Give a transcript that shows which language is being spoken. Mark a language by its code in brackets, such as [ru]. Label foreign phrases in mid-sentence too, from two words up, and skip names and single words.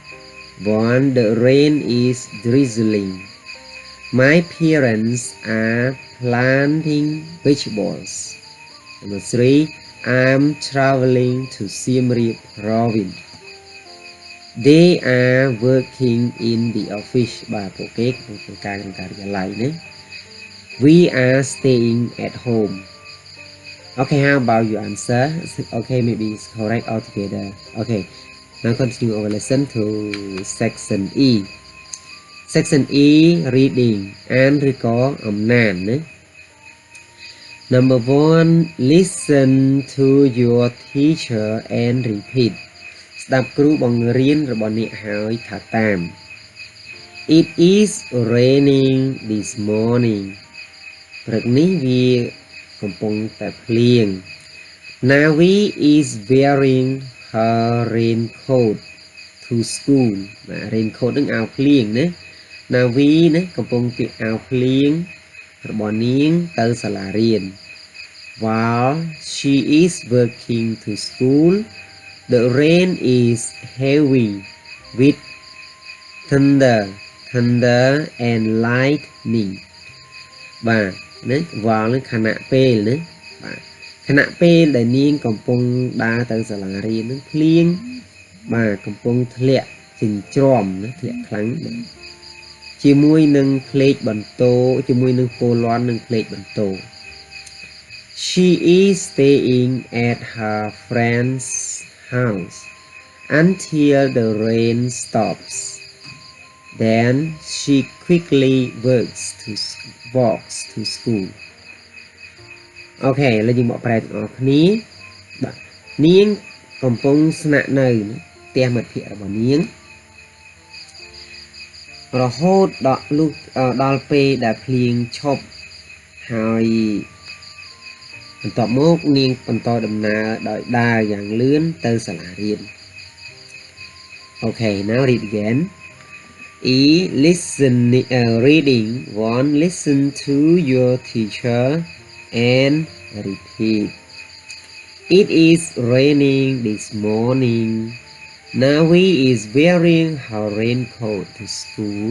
[en] 1 the rain is drizzling my parents are planting vegetables Number 3 I'm traveling to Siem Reap province they are working in the office [km] បាទពួកគេកំពុងធ្វើការក្នុងការិយាល័យណា [en] we are staying at home Okay, how about your answer? Okay, maybe it's correct altogether. Okay, now continue our lesson to section E. Section E, reading and recall nan. Number 1, listen to your teacher and repeat. [km] ស្ដាប់គ្រូបង្រៀនរបស់អ្នកហើយថាតាម [en] It is raining this morning. [km] ព្រឹកនេះវាកំពុងតែភ្លៀង [en] Navi is wearing her raincoat to school [km] បាទ raincoat នឹងអាវភ្លៀងណា Navi ណាកំពុងពាក់អាវភ្លៀងរបស់នាងទៅសាលារៀន [en] While she is working to school the rain is heavy with thunder and lightning [km] បាទណាវល់នឹងខណៈពេលណាបាទខណៈពេលដែលនាងកំពុងដើរទៅសាលារៀននឹងភ្លៀងបាទកំពុងធ្លាក់ចិញ្ច្រាំណាធ្លាក់ខ្លាំងជាមួយនឹងភ្លេចបន្ទោជាមួយនឹងពោលាន់និងភ្លេចបន្ទោ [en] She is staying at her friend's house until the rain stops Then she quickly walks to school. [km] Okay ឥឡូវយើងមកប្រែទាំងអស់គ្នាបាទនាងកំពុងស្នាក់នៅផ្ទះមិត្តភ័ក្តិរបស់នាងរហូតដល់ពេលដែលភ្លៀងឈប់ហើយបន្ទាប់មកនាងបន្តដំណើរដោយដើរយ៉ាងលឿនទៅសាលារៀន [en] Okay now read again E. Reading 1. Listen to your teacher and repeat. It is raining this morning. Navi is wearing her raincoat to school.